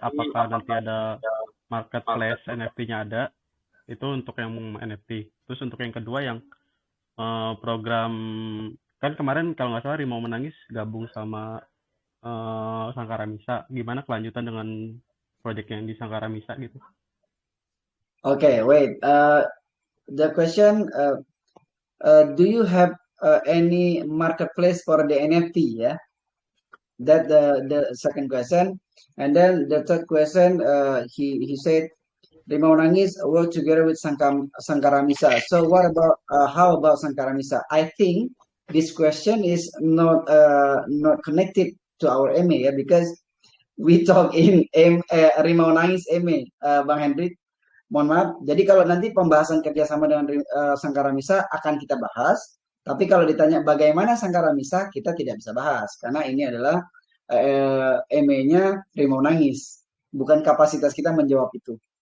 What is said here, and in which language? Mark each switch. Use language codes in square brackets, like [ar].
[id] Apakah nanti ada marketplace NFT-nya ada? Itu untuk yang NFT. Terus untuk yang kedua yang program, kan kemarin kalau nggak salah Rimau Menangis gabung sama Sangkara Misa. Gimana kelanjutan dengan proyek yang di Sangkara Misa gitu? [en] Okay, wait. The question, do you have any marketplace for the NFT? Yeah, that the second question. And then the third question, he said, Rimau Nangis work together with Sangkara Misa. So what about how about Sangkara Misa? I think this question is not connected to our MA, yeah, because we talk in Rimau Nangis MA, Bang Hendrik. [id] Mohon maaf, jadi kalau nanti pembahasan kerjasama dengan Sangkara Misa akan kita bahas, tapi kalau ditanya bagaimana Sangkara Misa, kita tidak bisa bahas, karena ini adalah MA-nya Rimau Nangis, bukan kapasitas kita menjawab itu.